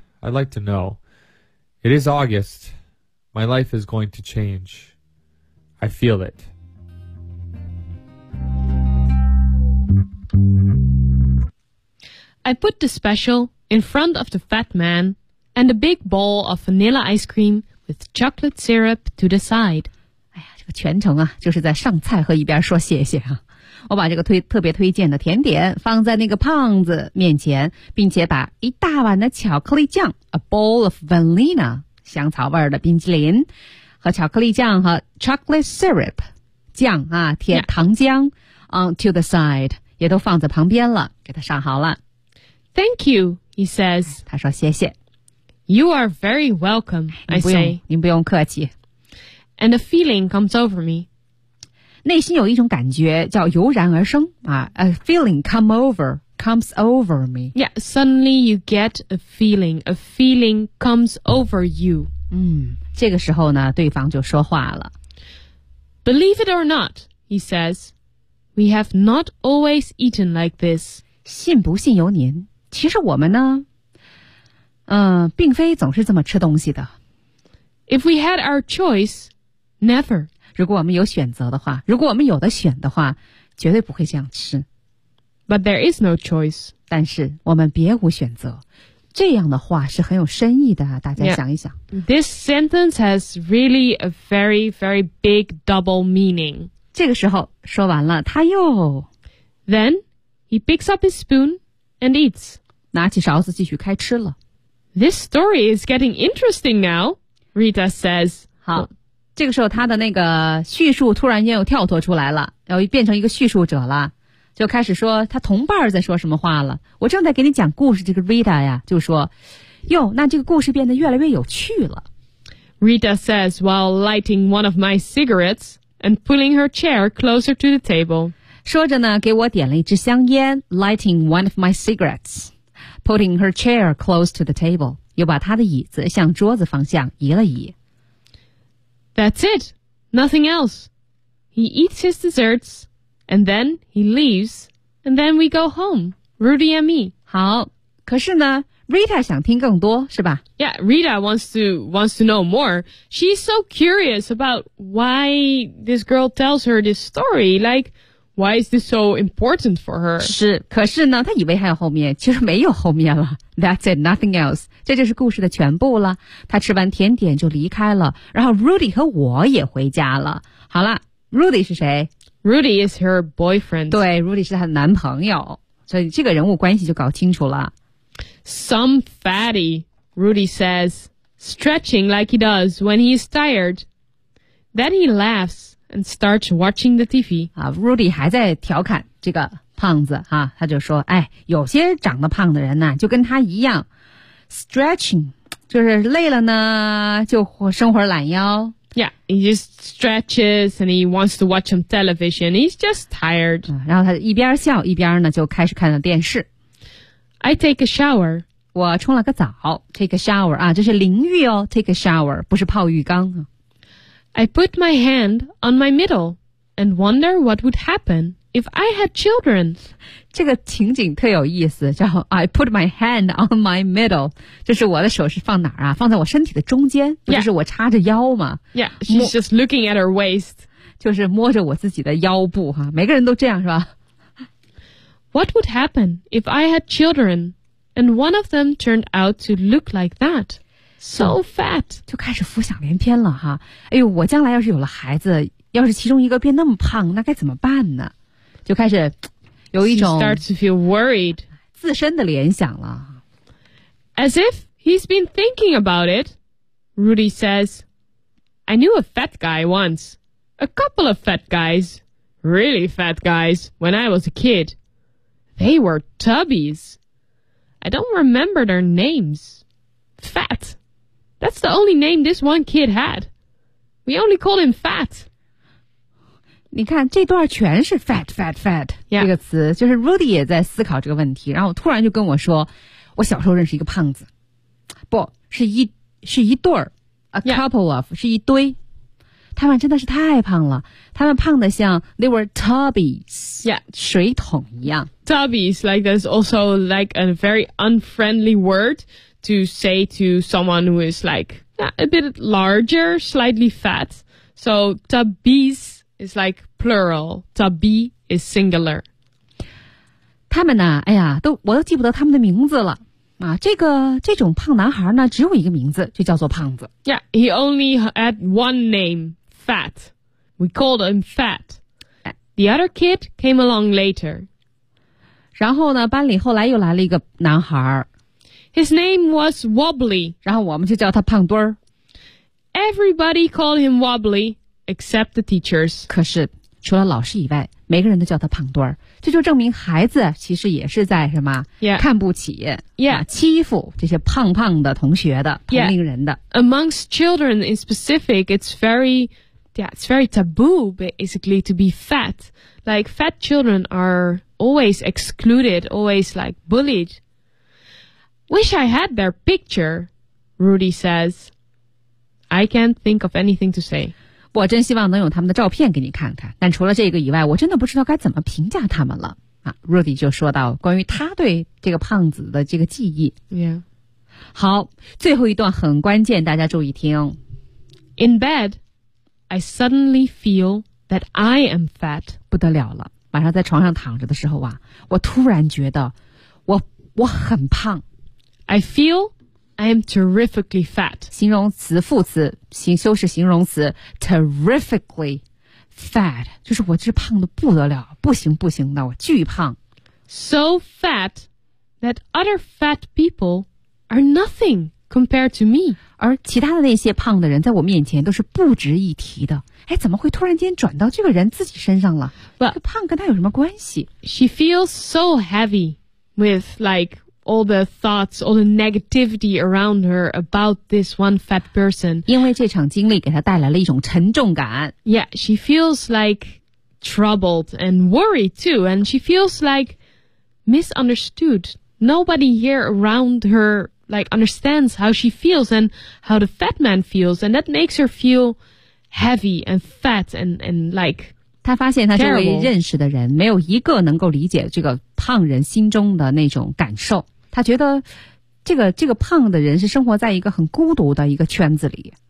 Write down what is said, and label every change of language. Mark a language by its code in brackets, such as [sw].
[en] I'd like to know. It is August. My life is going to change. I feel it. I put the special in front of the fat man and a big bowl of vanilla ice cream with chocolate syrup to the side. [zh] 哎呀，这个全程啊，就是在上菜和一边说谢谢啊。我把这个特别推荐的甜点放在那个胖子面前，并且把一大碗的巧克力酱 [en] a bowl of vanilla [zh] 香草味的冰淇淋和巧克力酱和 [en] chocolate syrup [zh] 酱啊，甜糖浆 [en] on to the side [zh] 也都放在旁边了，给他上好了。 [en] Thank you, he says. [zh] 他说谢谢。 [en] You are very welcome, I say. [zh] 您不用客气。 [en] And a feeling comes over me. [zh] 内心有一种感觉叫油然而生啊 ， [en] a feeling comes over me. Yeah, suddenly you get a feeling comes over you. [zh] 嗯，这个时候呢，对方就说话了。 [en] Believe it or not, he says, we have not always eaten like this. [zh] 信不信由您，其实我们呢，并非总是这么吃东西的。 [en] If we had our choice, never. [zh] 如果我们有选择的话，如果我们有的选的话，绝对不会这样吃。 [en] But there is no choice. [zh] 但是我们别无选择。这样的话是很有深意的，大家想一想。 [en] Yeah. This sentence has really a very, very big double meaning. [zh] 这个时候说完了，他又。 [en] Then he picks up his spoon and eats. [zh] 拿起勺子继续开吃了。 [en] This story is getting interesting now, Rita says. [zh] 好。这个时候他的那个叙述突然间又跳脱出来了，然后变成一个叙述者了，就开始说他同伴在说什么话了。我正在给你讲故事，这个 Rita 呀就说，哟，那这个故事变得越来越有趣了。 [en] Rita says while lighting one of my cigarettes and pulling her chair closer to the table. [zh] 说着呢给我点了一支香烟， [en] lighting one of my cigarettes, putting her chair close to the table, [zh] 又把他的椅子向桌子方向移了移。 [en] That's it, nothing else. He eats his desserts, and then he leaves, and then we go home, Rudy and me. [zh] 好，可是呢 ，Rita 想听更多，是吧 [en] ？Yeah, Rita wants to know more. She's so curious about why this girl tells her this story. Like, why is this so important for her? [zh] 是，可是呢，她以为还有后面，其实没有后面了。 [en] That's it, nothing else. [zh] 这就是故事的全部了。他吃完甜点就离开了，然后 Rudy 和我也回家了。好了 ，Rudy 是谁 [en] ？Rudy is her boyfriend. [zh] 对 ，Rudy 是他的男朋友，所以这个人物关系就搞清楚了。 [en] Some fatty, Rudy says, stretching like he does when he is tired. Then he laughs and starts watching the TV. [zh] 啊 ，Rudy 还在调侃这个。胖子啊，他就说，哎，有些长得胖的人呢、啊、就跟他一样 [en] stretching, [zh] 就是累了呢就伸会懒腰。 [en] Yeah, he just stretches and he wants to watch some television. He's just tired.、 [zh] 嗯、然后他一边笑一边呢就开始看了电视。 [en] I take a shower. [zh] 我冲了个澡 [en] take a shower, [zh] 啊这是淋浴哦 take a shower, 不是泡浴缸。 [en] I put my hand on my middle and wonder what would happen. If I had children, [zh] 这个情景特有意思，叫 [en] I put my hand on my middle, [zh] 就是我的手是放哪儿啊？放在我身体的中间，不就是我插着腰吗 [en] ？Yeah, she's just looking at her waist, [zh] 就是摸着我自己的腰部哈、啊。每个人都这样是吧 [en] ？What would happen if I had children, and one of them turned out to look like that, so fat? [zh] 就开始浮想联翩了哈。哎呦，我将来要是有了孩子，要是其中一个变那么胖，那该怎么办呢？就开始有一种 [en] start to feel worried [zh] 自身的联想了。 [en] As if he's been thinking about it, Rudy says, I knew a fat guy once, a couple of fat guys, really fat guys, when I was a kid. They were tubbies. I don't remember their names. Fat. That's the only name this one kid had. We only called him Fat. [zh] 你看这段全是 [en] fat fat fat、 yeah. [zh] 这个词，就是 Rudy 也在思考这个问题，然后突然就跟我说，我小时候认识一个胖子，不是一对儿 ， [en] a couple of、 yeah. [zh] 是一堆，他们真的是太胖了，他们胖的像 [en] they were tubbies， yeah， [zh] 水桶一样。 [en] Tubbies like that's also like a very unfriendly word to say to someone who is like a bit larger, slightly fat. So tubbies is like plural. Tubby is singular. [zh] 他们呢，哎呀，都我都记不得他们的名字了啊。这种胖男孩呢，只有一个名字，就叫做胖子。 [en] Yeah, he only had one name, Fat. We called him Fat. The other kid came along later. [zh] 然后呢，班里后来又来了一个男孩。 [en] His name was Wobbly. [zh] 然后我们就叫他胖墩儿。 [en] Everybody called him Wobbly, except the teachers. [zh] 可是除了老师以外，每个人都叫他胖墩儿。这就证明孩子其实也是在什么、 [en] yeah. [zh] 看不起、 [en] yeah. [zh] 啊、欺负这些胖胖的同学的同龄人的。 [en] Yeah. Amongst children in specific, it's very taboo, basically, to be fat. Like, fat children are always excluded, always, like, bullied. Wish I had their picture, Rudy says. I can't think of anything to say. [zh] 我真希望能有他们的照片给你看看，但除了这个以外，我真的不知道该怎么评价他们了。啊、Rudy 就说到关于他对这个胖子的这个记忆。 [en] Yeah. [zh] 好，最后一段很关键，大家注意听。 [en] In bed... I suddenly feel that I am fat. [zh] 不得了了，晚上在床上躺着的时候啊，我突然觉得我很胖。 [en] I feel I am terrifically fat. [zh] 形容词副词修饰形容词 [en] terrifically fat. [zh] 就是我这胖得不得了，不行不行的，我巨胖。 [en] So fat that other fat people are nothing. Compared to me. [zh] 而其他的那些胖的人在我面前都是不值一提的。哎，怎么会突然间转到这个人自己身上了？ [en] But, [zh] 这个胖跟他有什么关系？ [en] She feels so heavy with like all the thoughts, all the negativity around her about this one fat person. [zh] 因为这场经历给她带来了一种沉重感。 [en] Yeah, she feels like troubled and worried too. And she feels like misunderstood. Nobody here around herLike, understands how she feels and how the fat man feels, and that makes her feel heavy and fat and like. [zh] 他发现他周围认识的人没有一个能够理解这个胖人心中的那种感受。他觉得这个胖的人是生活在一个很孤独的一个圈子里。